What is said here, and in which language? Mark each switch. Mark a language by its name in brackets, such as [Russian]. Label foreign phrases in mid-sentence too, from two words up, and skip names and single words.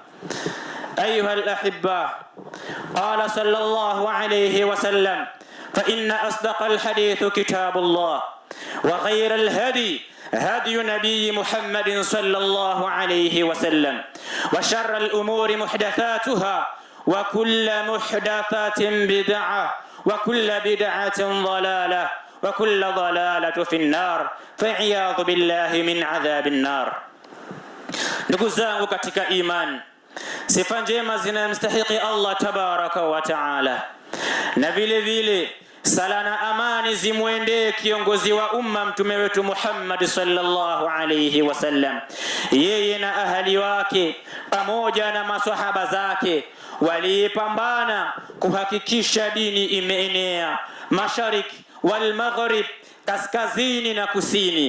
[Arabic] أيها الأحبة قال صلى الله عليه وسلم فإن أصدق الحديث كتاب الله وخير الهدي هدي نبي محمد صلى الله عليه وسلم وشر الأمور محدثاتها وكل محدثة بدعة وكل بدعة ضلالة وكل ضلالة في النار فعياذ بالله من عذاب النار. [Swahili] Ndugu zangu katika iman, sifa njema zinamstahiki Allah [Arabic] تبارك وتعالى, [Swahili] na vile vile sala na amani zimwendee kiongozi wa umma mtume wetu Muhammad [Arabic] صلى الله عليه وسلم, [Swahili] yeye na ahali wake pamoja na maswahaba zake walipambana kuhakikisha dini imeenea mashariki wal maghrib, kaskazini na kusini.